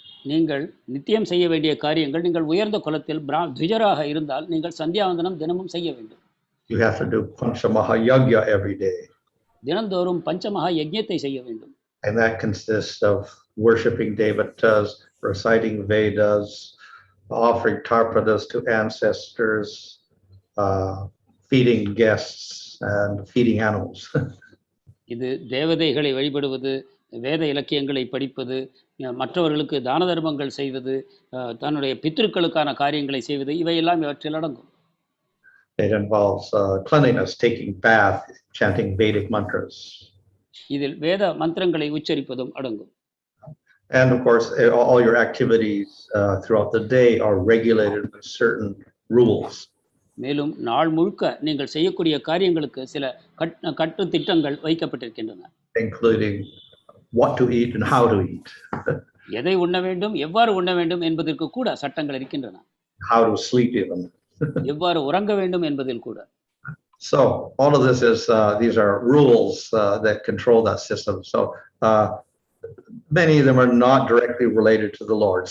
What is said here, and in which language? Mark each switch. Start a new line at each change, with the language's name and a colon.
Tamil: நீங்கள் நித்தியம் செய்ய வேண்டிய காரியங்கள், நீங்கள் உயர்ந்த குலத்தில் த்விஜராக இருந்தால் நீங்கள் சந்தியாவந்தனம் தினமும் செய்ய வேண்டும்.
English: You have to do pañcamahayagya every day.
Tamil: தினந்தோறும் பஞ்சமகா யஜ்ஞத்தை செய்ய வேண்டும்.
English: And that consists of worshiping devotees, reciting Vedas, offering tarpadas to ancestors, feeding guests and feeding animals.
Tamil: இது தேவதைகளை வழிபடுவது, வேத இலக்கியங்களை படிப்பது, மற்றவர்களுக்கு தான தர்மங்கள் செய்வது, தன்னுடைய பித்ருக்களுக்கான காரியங்களை செய்வது, இவையெல்லாம் இவற்றில் அடங்கும்.
English: It involves cleanliness, taking bath, chanting Vedic mantras.
Tamil: இதில் வேத மந்திரங்களை உச்சரிப்பதும் அடங்கும்.
English: And of course, all your activities throughout the day are regulated with certain rules.
Tamil: மேலும் நாள் முழுக்க நீங்கள் செய்யக்கூடிய காரியங்களுக்கு சில கட்டு திட்டங்கள் வைக்கப்பட்டிருக்கின்றன.
English: Including what to eat and how to eat.
Tamil: எதை உண்ண வேண்டும், எவ்வாறு உண்ண வேண்டும் என்பதற்கு கூட சட்டங்கள் இருக்கின்றன.
English: How to sleep even.
Tamil: எவ்வாறு உறங்க வேண்டும் என்பதில் கூட.
English: So all of this is these are rules that control that system. So many of them are not directly related to the Lord.